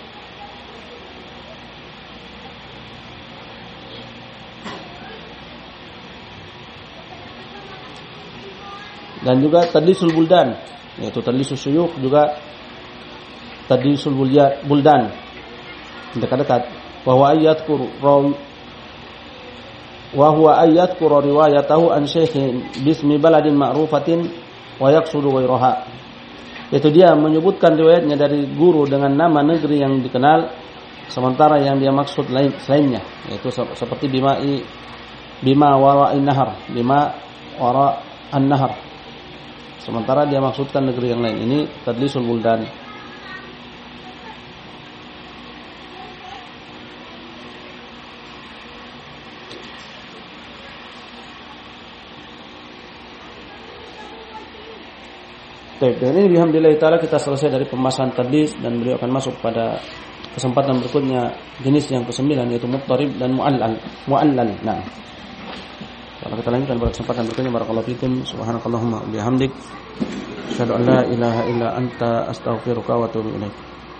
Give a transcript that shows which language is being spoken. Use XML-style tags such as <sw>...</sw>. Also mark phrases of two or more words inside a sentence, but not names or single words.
<id>Dan juga</id> <ar>تدليس البلدان,</ar> <id>yaitu</id> <ar>تدليس الشيوخ,</ar> <id>juga</id> <ar>تدليس البلدان,</ar> <id>dekat-dekat.</id> <ar>وهو أن يذكر روايته عن شيخ باسم بلد معروفة ويقصد غيرها.</ar> <id>Yaitu dia menyebutkan riwayatnya dari guru dengan nama negeri yang dikenal, sementara yang dia maksud selainnya, yaitu seperti</id> <ar>بما وراء النهر، بما وراء النهر,</ar> <id>sementara dia maksudkan negeri yang lain. Ini</id> <ar>تدليس البلدان.</ar> <id>Baik, dan ini</id> <ar>بحمد الله تعالى</ar> <id>kita selesai dari pembahasan tadlis, dan beliau akan masuk pada kesempatan berikutnya, jenis yang ke-9, yaitu muttarib dan mu'allal. Nah, kalau kita lanjutkan pada kesempatan berikutnya.</id> <ar>بارك الله فيكم، سبحانك اللهم وبحمدك، أشهد أن لا إله إلا أنت، أستغفرك وأتوب إليك.</ar>